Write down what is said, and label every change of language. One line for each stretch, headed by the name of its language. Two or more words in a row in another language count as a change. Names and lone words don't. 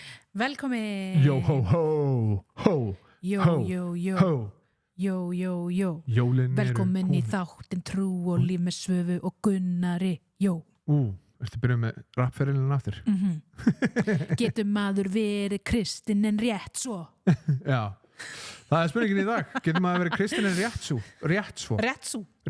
Icelandic: Velkomin. Jó, hó, hó, hó, Jó, hó, jó, jó. hó. Jó, jó, jó. Jólin Velkomin í þáttin Trú og líf með Svövu og Gunnari. Jó. Ertu að byrja með rappferilin aftur? Getur maður verið kristinn en rétt svo? Já, það er spurningin í dag. Getur maður verið kristinn en rétt svo? Rétt svo.